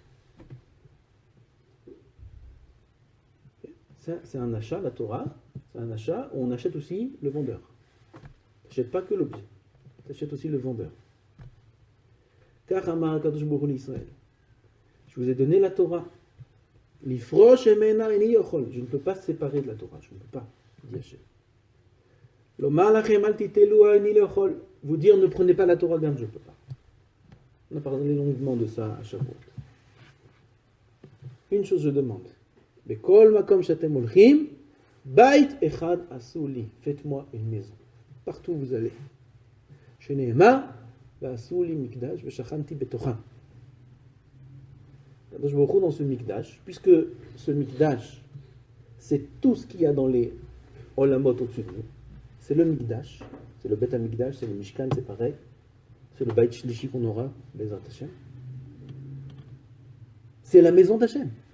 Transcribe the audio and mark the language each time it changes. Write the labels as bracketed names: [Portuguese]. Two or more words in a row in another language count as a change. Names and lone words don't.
[French] Ça, c'est un achat, la Torah, c'est un achat où on achète aussi le vendeur. Tu n'achètes pas que l'objet, tu achètes aussi le vendeur. [Hebrew] Car אמר קדוש ברוך הוא ישראל, [French] je vous ai donné la Torah. [Hebrew] לפרוש ממנה איני יכול, [French] je ne peux pas séparer de la Torah, je ne peux pas, dit Hachem. [Hebrew] לומר לכם אל תטלו איני יכול, [French] vous dire ne prenez pas la Torah, garde, je ne peux pas. On a parlé longuement de ça à Shavuot. Une chose je demande. [Hebrew] בכל מקום שאתם הולכים בית אחד עשו לי, [French] faites-moi une maison. Partout où vous allez. [Hebrew] שנאמר ועשו לי מקדש ושכנתי בתוכם. קדוש ברוך הוא [French] dans ce mikdash, puisque ce mikdash, c'est tout ce qu'il y a dans les olamot au-dessus de nous. C'est le mikdash, c'est le [Hebrew] בית המקדש, [French] c'est le mishkan, c'est pareil. C'est le Beit Shlishi qu'on aura, [Hebrew] בעזרת השם. [French] C'est la maison d'Hachem.